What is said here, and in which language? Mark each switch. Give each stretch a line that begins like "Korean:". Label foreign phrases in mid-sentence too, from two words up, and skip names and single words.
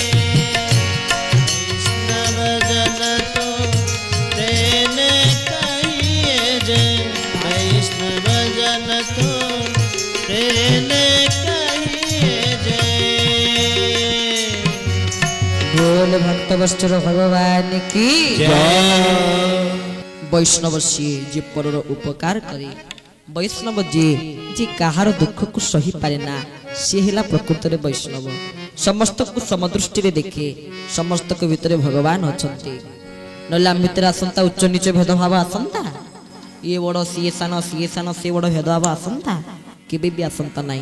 Gujarati: वैष्णव जन तो तेरे कहिए जय वैष्णव जन तो तेरे कहिए जय
Hindi: बोल भक्त वत्सल भगवान की जय
Odia: ବୈଷ୍ଣବ ସିଏ ଯେ ପରର ଉପକାର କରେ। ବୈଷ୍ଣବ ଯିଏ କାହାର ଦୁଃଖକୁ ସହିପାରେ ନା ସିଏ ହେଲା ପ୍ରକୃତରେ ବୈଷ୍ଣବ। ସମସ୍ତଙ୍କୁ ସମଦୃଷ୍ଟିରେ ଦେଖେ, ସମସ୍ତଙ୍କ ଭିତରେ ଭଗବାନ ଅଛନ୍ତି। ନହେଲେ ଆମ ଭିତରେ ଆସନ୍ତା ଉଚ୍ଚ ନିଚ ଭେଦଭାବ ଆସନ୍ତା, ଇଏ ବଡ଼ ସିଏ ସାନ ସିଏ ବଡ଼ ଭେଦଭାବ ଆସନ୍ତା, କେବେ ବି ଆସନ୍ତା ନାହିଁ।